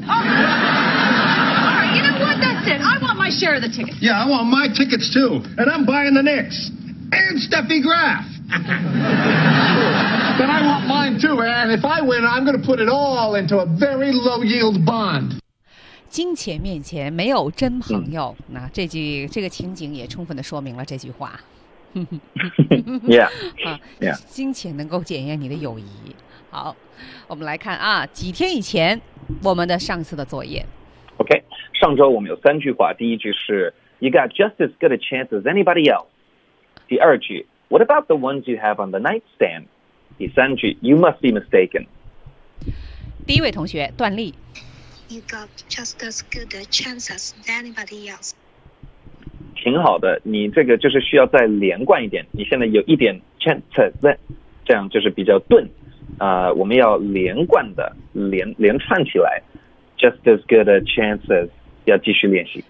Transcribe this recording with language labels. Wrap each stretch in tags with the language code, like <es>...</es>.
<en>All right, you know what? That's it. I want my share of the tickets. Yeah, I want my tickets too. And I'm buying the Knicks. And Steffi Graf. But I want mine too. And if I win, I'm going to put it all into a very low yield bond.</en> <zh>金钱面前没有真朋友。那这个情景也充分地说明了这句话。</zh> <en>yeah, yeah.</en> <zh>金钱能够检验你的友谊。好，我们来看啊，几天以前我们的上次的作业。 OK， 上周我们有三句话。第一句是</zh> <en>You got just as good a chance as anybody else.</en> <zh>第二句</zh> <en>What about the ones you have on the nightstand?</en> <zh>第三句</zh> <en>You must be mistaken.</en> <zh>第一位同学段丽。</zh> <en>You got just as good a chance as anybody else.</en> <zh>挺好的，你这个就是需要再连贯一点，你现在有一点 chance 在，这样就是比较钝，我们要连贯的 连串起来，</zh> <en>just as good a chances，</en> <zh>要继续练习，</zh>